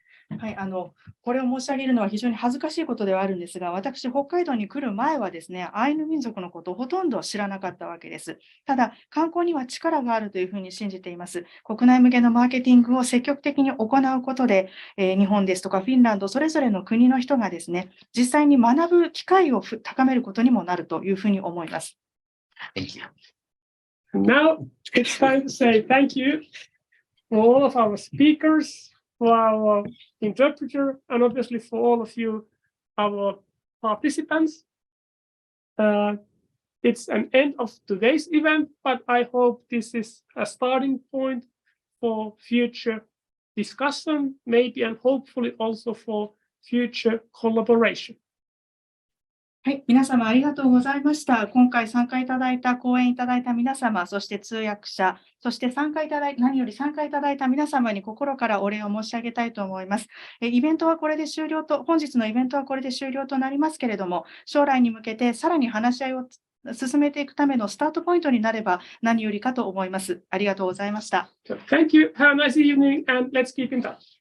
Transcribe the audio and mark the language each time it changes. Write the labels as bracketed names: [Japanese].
[Japanese] はい、これを申し上げるのは非常に恥ずかしいことではあるんですが、私、北海道に来る前はですね、アイヌ民族のことをほとんど知らなかったわけです。ただ、観光には力があるというふうに信じています。国内向けのマーケティングを積極的に行うことで、日本ですとかフィンランド、それぞれの国の人がですね、実際に学ぶ機会を高めることにもなるというふうに思います。 [English] Thank you. Now it's time to say thank you for all of our speakers, for our interpreter, and obviously for all of you, our participants. It's an end of today's event, but I hope this is a starting point for future discussion, maybe, and hopefully also for future collaboration. [Japanese] はい、皆様ありがとうございました。今回参加いただいた、講演いただいた皆様、そして通訳者、そして何より参加いただいた皆様に心からお礼を申し上げたいと思います。本日のイベントはこれで終了となりますけれども、将来に向けてさらに話し合いを進めていくためのスタートポイントになれば何よりかと思います。ありがとうございました。 [English] Thank you. Have a nice evening and let's keep in touch.